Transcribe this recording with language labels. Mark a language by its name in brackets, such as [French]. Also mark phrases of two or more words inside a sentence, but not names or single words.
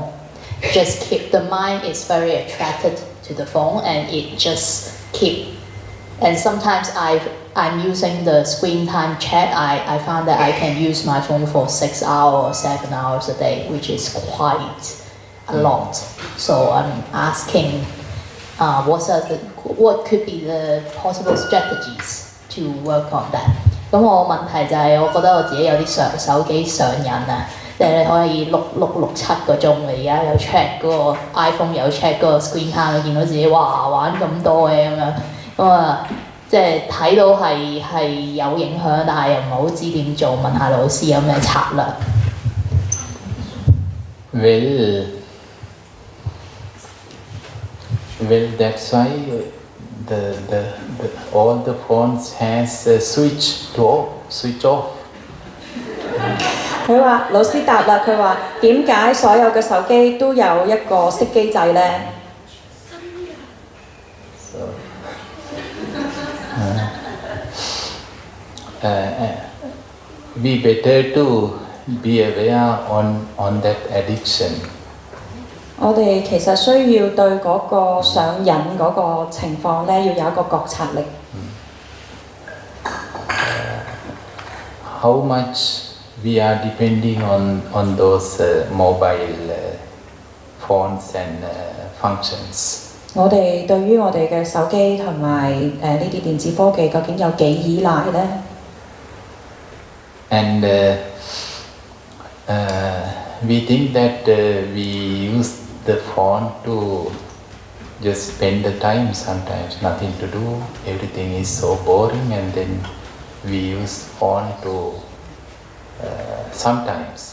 [English] The mind is very attracted to the phone and it just and sometimes I'm using the screen time chat. I found that I can use my phone for 6 hours or 7 hours a day, which is quite a lot. So I'm asking what could be the possible strategies to work on that。 [Cantonese] 咁我問題就係我覺得我自己有啲手機上癮啊，即係你可以碌7個鐘嘅，而家有 check 嗰個 iPhone 有 check 嗰個 [English] screen time， [Cantonese] 你見到自己哇玩咁多嘅咁樣，咁啊即係睇到係有影響，但係又唔係好知點做，問下老師有咩策略。 [English] Well, that's why the all the phones has a switch off. [Cantonese] 佢話老師答啦，佢話點解所有嘅手機都有一個熄機掣呢？ [English] So, we better to be aware on that addiction. [Cantonese] 我哋其實需要對嗰個上癮嗰個情況呢，要有一個覺察力。 [English] How much we are depending on those mobile phones and functions. [Cantonese] 我哋對於我哋嘅手機同埋呢啲電子科技究竟有幾依賴呢？ [English] And we think that we use the phone to just spend the time, sometimes nothing to do, everything is so boring, and then we use phone to sometimes.